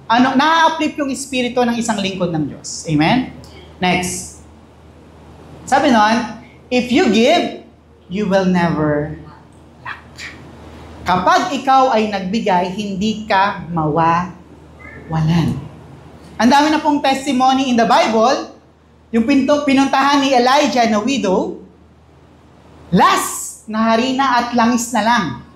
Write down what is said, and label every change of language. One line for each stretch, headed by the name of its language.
Filipino: Na-uplift yung espiritu ng isang lingkod ng Diyos.
English: Amen? Next.
Filipino: Sabi nun,
English: if you give, you will never lack.
Filipino: Kapag ikaw ay nagbigay, hindi ka mawawalan. Ang dami na pong testimony
English: in the Bible,
Filipino: yung pinuntahan ni Elijah na widow, last na harina at langis na lang.